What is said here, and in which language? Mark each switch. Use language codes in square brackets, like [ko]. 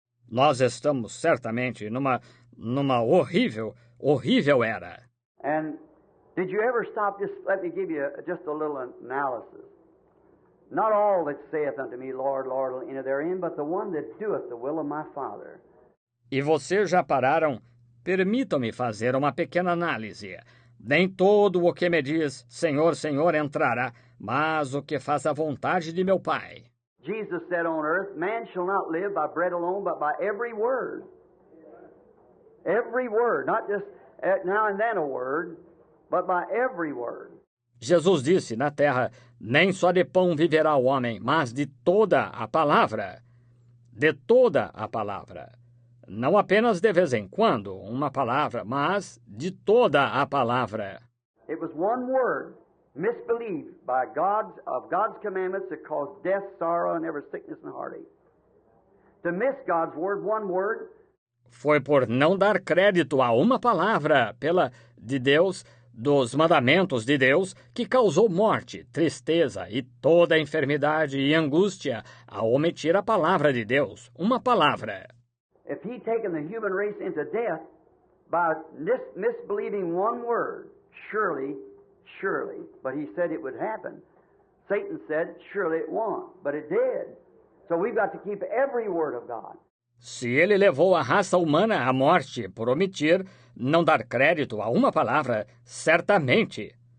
[pt] Nós estamos certamente numa horrível era. [en] And did you ever stop, just let me give you just a little analysis. Not all that saith unto me, Lord, Lord, will enter therein, but the one that doeth the will of my Father. [pt] E vocês já pararam? Permitam-me fazer uma pequena análise. Nem todo o que me diz, Senhor, Senhor, entrará, mas o que faz a vontade de meu Pai. [en] Jesus said on earth, man shall not live by bread alone, but by every word. Every word, not just now and then a word, but by every word. [pt] Jesus disse na terra, nem só de pão viverá o homem, mas de toda a palavra. De toda a palavra. Não apenas de vez em quando, uma palavra, mas de toda a palavra. [en] It was one word, misbelieved by God's commandments that caused death, sorrow, and every sickness and heartache. To miss God's word, one word. [pt] Foi por não dar crédito a uma palavra de Deus, dos mandamentos de Deus, que causou morte, tristeza e toda enfermidade e angústia ao omitir a palavra de Deus, uma palavra. [en] If he'd taken the human race into death by misbelieving one word, surely, but he said it would happen. Satan said, surely it won't, but it did. So we've got to keep every word of God. [pt] Se ele levou a raça humana à morte por omitir, não dar crédito a uma palavra, certamente.